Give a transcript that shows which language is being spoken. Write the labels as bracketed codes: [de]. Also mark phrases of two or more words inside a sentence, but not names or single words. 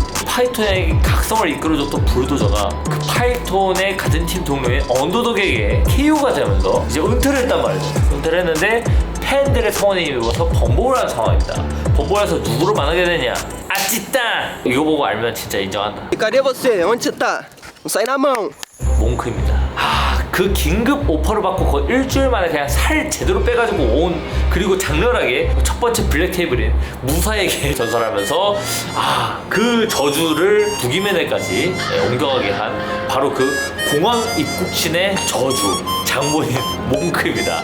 [ko] 파이톤의 각성을 이끌어줬던 불도저가 그 파이톤의 같은 팀 동료인 언더독에게 KO가 되면서 이제 은퇴를 했단 말이죠. 은퇴를 했는데 팬들의 성원에 힘입어서 번복을 하는 상황입니다. 번복을 해서 누구를 만나게 되냐, 아찌따! 이거 보고 알면 진짜 인정한다. [pt] Cadê você? Onde você tá? Não sai na mão. [ko] 몽크입니다. 그 긴급 오퍼를 받고 거의 일주일 만에 그냥 살 제대로 빼가지고 온, 그리고 장렬하게 첫 번째 블랙 테이블인 무사에게 전설하면서 그 저주를 부기맨에까지 옮겨가게 한 바로 그 공항 입국신의 저주 장본인 몽크입니다.